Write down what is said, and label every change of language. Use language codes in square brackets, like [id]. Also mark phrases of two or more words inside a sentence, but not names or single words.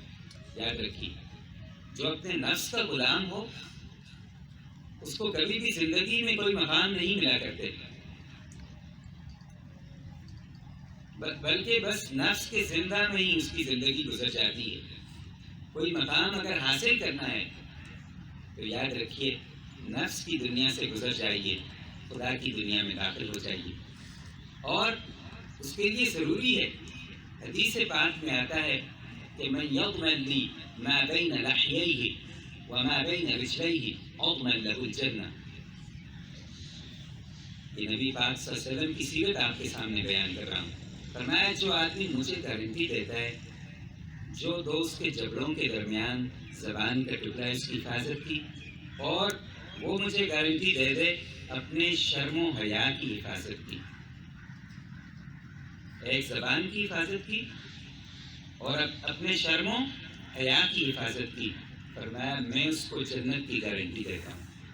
[ur] یاد رکھیے جو اپنے نفس کا غلام ہو اس کو کبھی بھی زندگی میں کوئی مقام نہیں ملا کرتے، بلکہ بس نفس کے زندہ میں ہی اس کی زندگی گزر جاتی ہے۔ کوئی مقام اگر حاصل کرنا ہے تو یاد رکھیے نفس کی دنیا سے گزر جائیے، خدا کی دنیا میں داخل ہو جائیے۔ اور اس کے لیے ضروری ہے، حدیث پاک میں آتا ہے کہ [ar] من یضمن لی ما بین لحییہ، وما بين رجليه عظما له الجنة. [ur] یہ نبی پاک [ar] صلی اللہ علیہ وسلم [ur] کی سیرت آپ کے سامنے بیان کر رہا ہوں. فرمایا جو آدمی مجھے گارنٹی دیتا ہے جو دوست کے جبڑوں کے درمیان زبان کا ٹکڑا ہے اس کی حفاظت کی، اور وہ مجھے گارنٹی دے دے اپنے شرم و حیا کی حفاظت کی، ایک زبان کی حفاظت کی اور اپنے شرم و حیا کی حفاظت کی، فرمایا میں اس کو جنت کی گارنٹی دیتا ہوں.